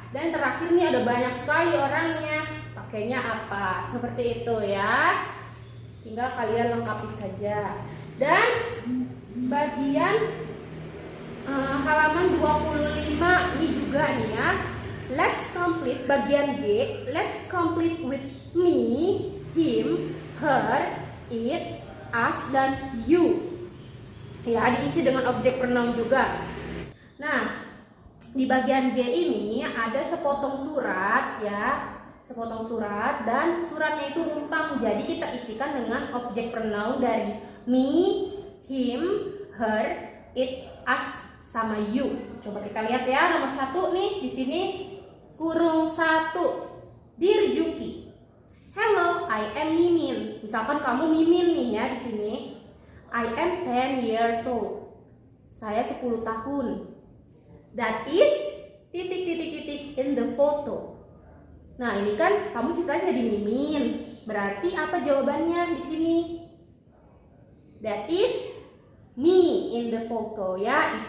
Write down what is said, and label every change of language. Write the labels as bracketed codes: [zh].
[id] Dan terakhir nih ada banyak sekali orangnya. Pakainya apa? Seperti itu ya. Tinggal kalian lengkapi saja. Dan bagian halaman 25 ini juga nih ya. [en] Let's complete bagian G. Let's complete with me, him, her, it, us, dan you. [id] Ya, diisi dengan objek pronoun juga. Nah, di bagian G ini ada sepotong surat ya. Sepotong surat dan suratnya itu rumpang. Jadi kita isikan dengan objek pronoun dari me, him, her, it, us, sama you. Coba kita lihat ya, nomor 1 nih di sini kurung 1. [en] Dear Juki, hello, I am Mimin. [id] Misalkan kamu Mimin nih ya di sini. [en] I am 10 years old. [id] Saya 10 tahun. [en] That is titik in the photo. [id] Nah, ini kan kamu ceritanya jadi Mimin. Berarti apa jawabannya di sini? [en] That is me in the photo ya.